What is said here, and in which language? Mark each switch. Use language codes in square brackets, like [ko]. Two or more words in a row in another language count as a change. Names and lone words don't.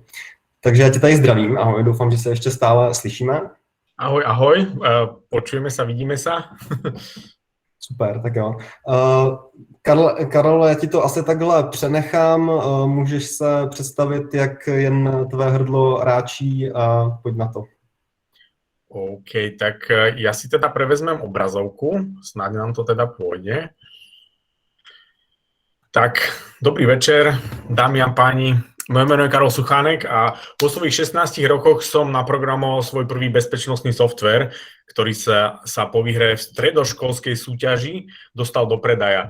[cs] Takže já tě tady zdravím, ahoj, doufám, že se ještě stále slyšíme. [sk] Ahoj, počujeme sa, vidíme sa. [cs] Super, tak jo. Karol, já ti to asi takhle přenechám, můžeš se představit, jak jen tvé hrdlo ráčí a pojď na to. [sk] OK, tak ja si teda prevezmem obrazovku, snáď nám to teda pôjde. Tak, dobrý večer, dámy a páni. Moje meno je Karol Suchánek a po svojich 16 rokoch som naprogramoval svoj prvý bezpečnostný software, ktorý sa po výhre v stredoškolskej súťaži dostal do predaja.